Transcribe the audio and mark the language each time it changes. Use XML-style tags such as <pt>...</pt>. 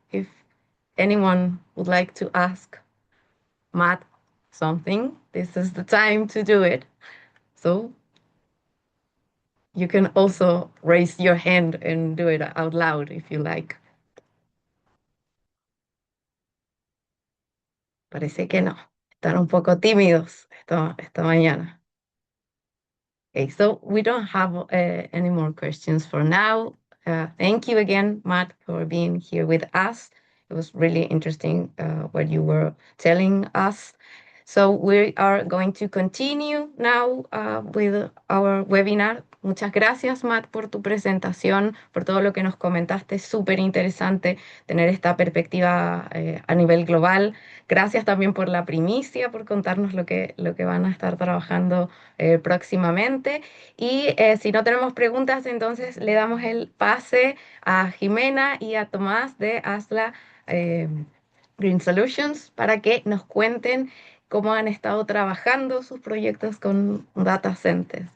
<en>If anyone would like to ask Matt something, this is the time to do it. So you can also raise your hand and do it out loud if you like.</en> <es>Parece que no. Están un poco tímidos esta mañana.</es> <en>Okay, so we don't have any more questions for now. Thank you again, Matt, for being here with us. It was really interesting what you were telling us. So we are going to continue now with our webinar</en> <es>Muchas gracias, Matt, por tu presentación, por todo lo que nos comentaste. Súper interesante tener esta perspectiva a nivel global. Gracias también por la primicia, por contarnos lo que van a estar trabajando próximamente. Y si no tenemos preguntas, entonces le damos el pase a Jimena y a Tomás de Asla eh, Green Solutions para que nos cuenten cómo han estado trabajando sus proyectos con data centers.</es>